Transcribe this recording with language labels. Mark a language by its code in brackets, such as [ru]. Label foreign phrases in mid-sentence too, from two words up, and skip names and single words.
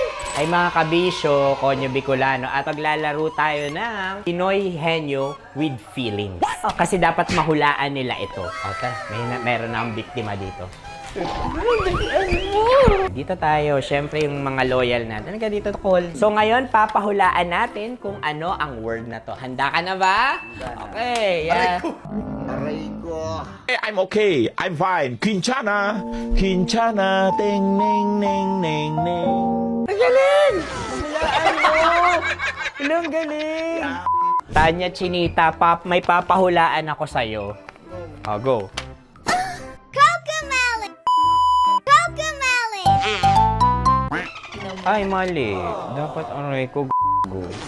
[tl] Ay mga kabisyo, Konyo Bicolano, at maglalaro tayo ng Pinoy Henyo with Feelings. Kasi dapat mahulaan nila ito. Okay, meron na akong biktima dito. Dito tayo, syempre yung mga loyal natin. Hanggang dito, call. So ngayon, papahulaan natin kung ano ang word na to. Handa ka na ba? [en] Okay, yeah. I'm okay. I'm fine. [tl] Quinchana. Quinchana. Ting, ning, ning, ning, ning. Ang galing! Hulaan mo! Ang galing! Tanya Chinita, may papahulaan ako sa'yo. [en] Oh, go. [tl] Cocomelon! Cocomelon! Ay, mali. Dapat aray ko go.